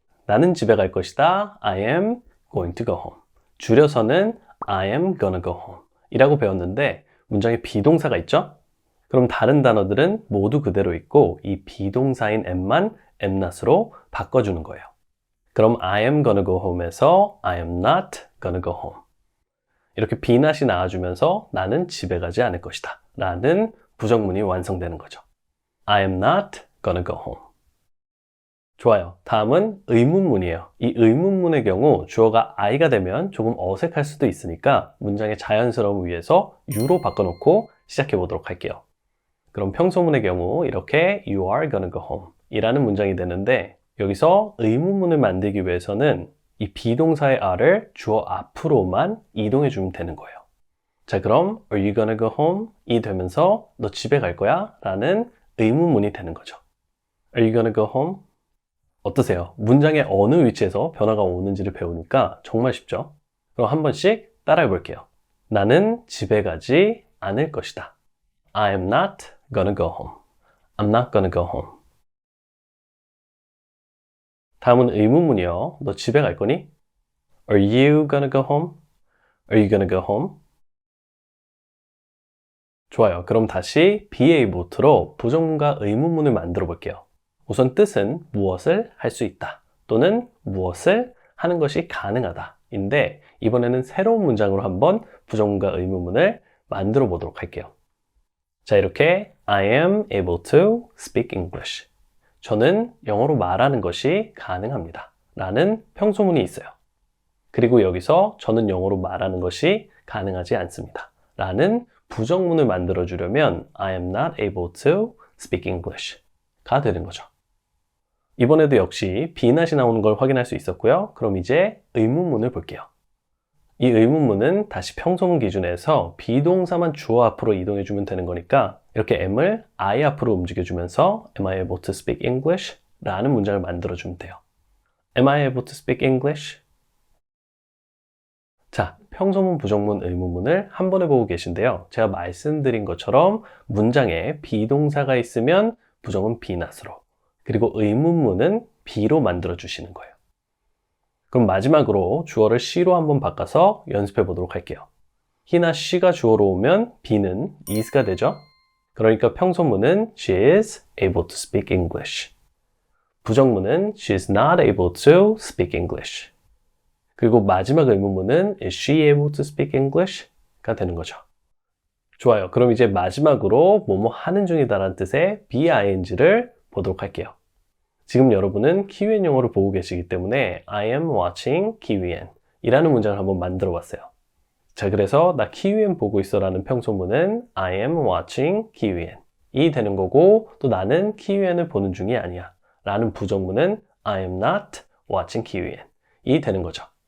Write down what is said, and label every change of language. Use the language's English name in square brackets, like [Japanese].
[Korean] 나는 집에 갈 것이다. [English] I am going to go home. [Korean] 줄여서는 [English] I am gonna go home [Korean] 이라고 배웠는데 문장에 비동사가 있죠? 그럼 다른 단어들은 모두 그대로 있고 이 비동사인 am만 am-not으로 바꿔주는 거예요. 그럼 [English] I am gonna go home에서 I am not gonna go home. [Korean] 이렇게 be not이 나와주면서 나는 집에 가지 않을 것이다 라는 부정문이 완성되는 거죠. [English] I am not gonna go home. 좋아요. [Korean] 다음은 의문문이에요. 이 의문문의 경우 주어가 I가 되면 조금 어색할 수도 있으니까 문장의 자연스러움을 위해서 U로 바꿔놓고 시작해 보도록 할게요. 그럼 평소문의 경우 이렇게 [English] You are gonna go home [Korean] 이라는 문장이 되는데 여기서 의문문을 만들기 위해서는 이 비동사의 R을 주어 앞으로만 이동해 주면 되는 거예요. [English] 자, 그럼 Are you gonna go home? [Korean] 이 되면서 너 집에 갈 거야? 라는 의문문이 되는 거죠. [English] Are you gonna go home? 어떠세요? [Korean] 문장의 어느 위치에서 변화가 오는지를 배우니까 정말 쉽죠? 그럼 한 번씩 따라해 볼게요. 나는 집에 가지 않을 것이다. [English] I am not gonna go home. I'm not gonna go home. [Korean] 다음은 의문문이요. 너 집에 갈 거니? [English] Are you gonna go home? Are you gonna go home? [Korean] 좋아요. 그럼 다시 be able로 부정문과 의문문을 만들어 볼게요. 우선 뜻은 무엇을 할 수 있다 또는 무엇을 하는 것이 가능하다 인데 이번에는 새로운 문장으로 한번 부정문과 의문문을 만들어 보도록 할게요. [English] 자, 이렇게 I am able to speak English. [Korean] 저는 영어로 말하는 것이 가능합니다 라는 평소문이 있어요. 그리고 여기서 저는 영어로 말하는 것이 가능하지 않습니다 라는 부정문을 만들어 주려면 [English] I am not able to speak English [Korean] 가 되는 거죠. 이번에도 역시 be not이 나오는 걸 확인할 수 있었고요. 그럼 이제 의문문을 볼게요. 이 의문문은 다시 평소문 기준에서 비동사만 주어 앞으로 이동해주면 되는 거니까 이렇게 am을 I 앞으로 움직여주면서 [English] Am I able to speak English? [Korean] 라는 문장을 만들어주면 돼요. [English] Am I able to speak English? [Korean] 자, 평소문, 부정문, 의문문을 한 번에 보고 계신데요. 제가 말씀드린 것처럼 문장에 비동사가 있으면 부정은 be not으로 그리고 의문문은 be로 만들어 주시는 거예요. 그럼 마지막으로 주어를 she로 한번 바꿔서 연습해 보도록 할게요. he나 she가 주어로 오면 be는 is가 되죠. [English] 그러니까 평소문은 she is able to speak English. 부정문은 she is not able to speak English. 그리고 마지막 의문문은 is she able to speak English? [Korean] 가 되는 거죠. 좋아요. 그럼 이제 마지막으로 뭐뭐 하는 중이다라는 뜻의 being를 보도록 할게요. 지금 여러분은 키위엔 영어를 보고 계시기 때문에 [English] I am watching [Korean] 키위엔 이라는 문장을 한번 만들어 봤어요. 자, 그래서 나 키위엔 보고 있어 라는 평소문은 [English] I am watching [Korean] 키위엔 이 되는 거고 또 나는 키위엔을 보는 중이 아니야 라는 부정문은 [English] I am not watching [Korean] 키위엔 이 되는 거죠.